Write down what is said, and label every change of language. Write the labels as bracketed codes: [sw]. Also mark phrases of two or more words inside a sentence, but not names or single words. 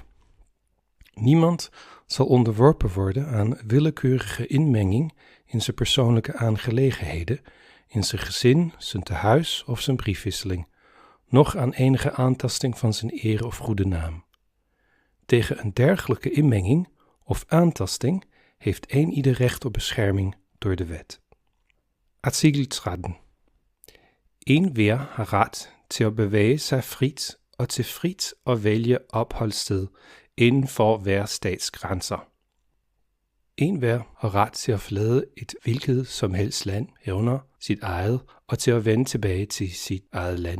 [nl] Niemand zal onderworpen worden aan willekeurige inmenging in zijn persoonlijke aangelegenheden, in zijn gezin, zijn tehuis of zijn briefwisseling, noch aan enige aantasting van zijn eer of goede naam. Tegen een dergelijke inmenging of aantasting heeft ieder recht op bescherming door de wet. Artikel 13. [da] Enhver har ret til at bevæge sig frit og til frit at vælge opholdssted inden for hver stats grænser. Enhver har ret til at forlade et hvilket som helst land, herunder sit eget, og til at vende tilbage til sit eget land.